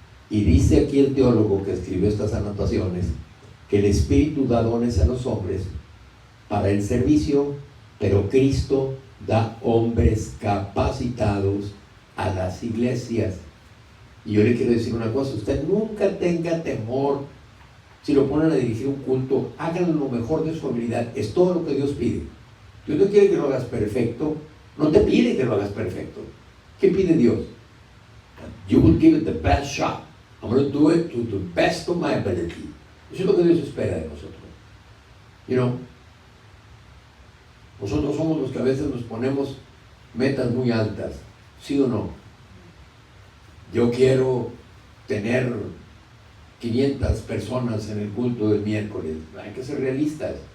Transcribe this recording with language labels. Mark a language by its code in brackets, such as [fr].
[es] Y dice aquí el teólogo que escribió estas anotaciones, que el Espíritu da dones a los hombres para el servicio, pero Cristo da hombres capacitados a las iglesias. Y yo le quiero decir una cosa, usted nunca tenga temor. Si lo ponen a dirigir un culto, háganlo lo mejor de su habilidad. Es todo lo que Dios pide. Dios no quiere que lo hagas perfecto, no te pide que lo hagas perfecto. ¿Qué pide Dios? [en] You will give it the best shot. I'm going to do it to the best of my ability. [es] Eso es lo que Dios espera de nosotros. Nosotros somos los que a veces nos ponemos metas muy altas, ¿sí o no? Yo quiero tener 500 personas en el culto del miércoles. Hay que ser realistas.